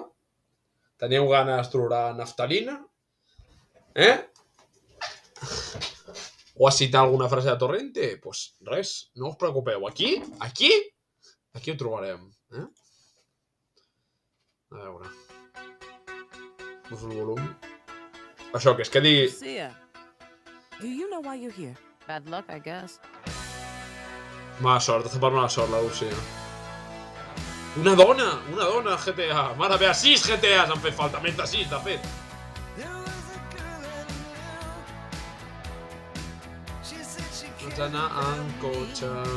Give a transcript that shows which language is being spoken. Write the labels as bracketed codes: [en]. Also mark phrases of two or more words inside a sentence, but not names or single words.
[ca] Teniu ganes d'olorar naftalina? O a citar alguna frase de Torrente? Doncs pues res, no us preocupeu. Aquí ho trobarem. A veure. Poso el volum. Això, que és que digui... [en] Lucia, do you know why you're here? Bad luck, I guess. [ca] Mala sort, està per mala sort, la Lucia. Una dona al GTA. Mare meva, 6 GTAs han fet falta, més de 6, de fet. Pots anar en cotxe.